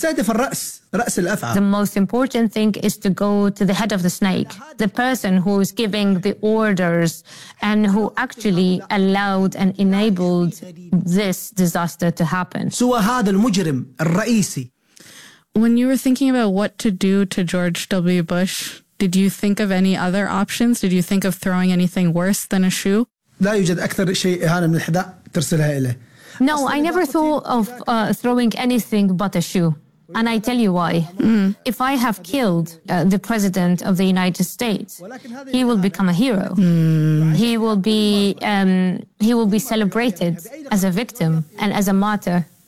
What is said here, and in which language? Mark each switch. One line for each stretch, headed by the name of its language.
English: The most important thing is to go to the head of the snake, the person who is giving the orders and who actually allowed and enabled this disaster to happen. When you were thinking about what to do to George W. Bush, did you think of any other options? Did you think of throwing anything worse than a shoe?
Arabic: لا يوجد أكثر شيء إهانة من الحذاء ترسلها إليه.
English: No, I never thought of throwing anything but a shoe. And I tell you why. Mm. If I have killed the president of the United States, he will become a hero. Mm. He will be celebrated as a victim and as a martyr.